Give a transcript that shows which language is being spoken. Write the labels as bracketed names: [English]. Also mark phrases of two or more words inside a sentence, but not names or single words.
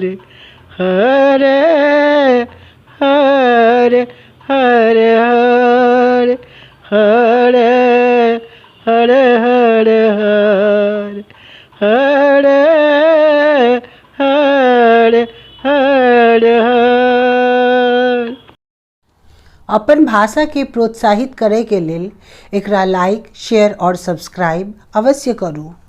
[Sanskrit] हरे हरे हरे हरे हरे हरे हरे हरे हरे हरे हरे। [Maithili] अपन भाषा के प्रोत्साहित करे के लेल एकरा [English] like share [Maithili] और सब्सक्राइब अवश्य करू।